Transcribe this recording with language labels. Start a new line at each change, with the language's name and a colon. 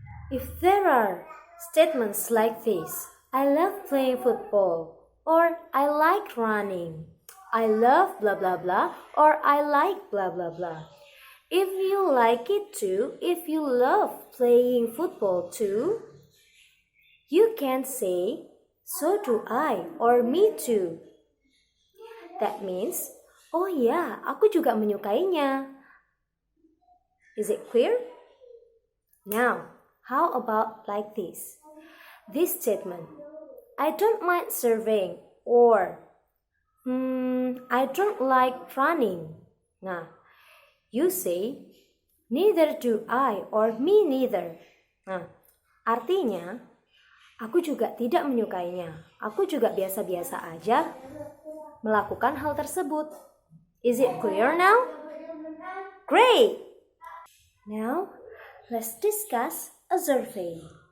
English: If there are statements like this, I love playing football, or I like running, I love blah blah blah, or I like blah blah blah. If you like it too, if you love playing football too, you can say, so do I, or me too. That means,
Indonesian: oh ya, aku juga menyukainya.
English: Is it clear? Now, how about like this? This statement, I don't mind surfing, or I don't like running. Nah, you say, neither do I, or me neither.
Indonesian: Nah, artinya, aku juga tidak menyukainya. Aku juga biasa-biasa aja melakukan hal tersebut.
English: Is it clear now? Great! Now, let's discuss a survey.